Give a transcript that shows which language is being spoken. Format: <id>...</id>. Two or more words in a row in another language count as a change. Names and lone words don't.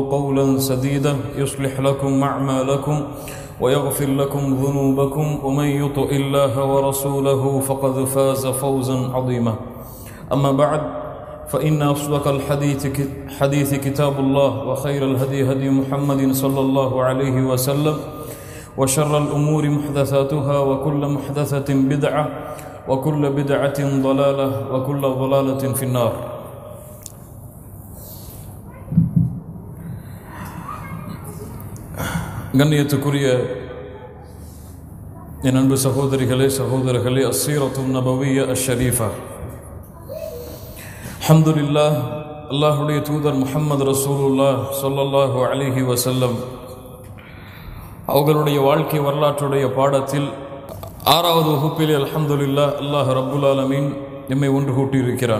<ar>قولا سديدا يصلح لكم أعمالكم ويغفر لكم ذنوبكم ومن يطع الله ورسوله فقد فاز فوزا عظيما أما بعد فإن أصدق الحديث كتاب الله وخير الهدي هدي محمد صلى الله عليه وسلم وشر الأمور محدثاتها وكل محدثة بدعة وكل بدعة ضلالة وكل ضلالة في النار.</ar> <ta>கண்ணியத்துக்குரிய என் அன்பு சகோதரிகளே சகோதரர்களே,</ta> <ar>السيرة النبوية الشريفة,</ar> <ta>அல்ஹம்துலில்லாஹ், அல்லாஹ்வுடைய தூதர்</ta> <ar>محمد رسول الله صلى الله عليه وسلم</ar> <ta>அவர்களுடைய வாழ்க்கை வரலாற்றுடைய பாடத்தில் 6வது வகுப்பிலே அல்ஹம்துலில்லாஹ்</ta> <ar>الله رب العالمين</ar> <ta>நம்மை ஒன்று கூட்டியிருக்கிறான்.</ta>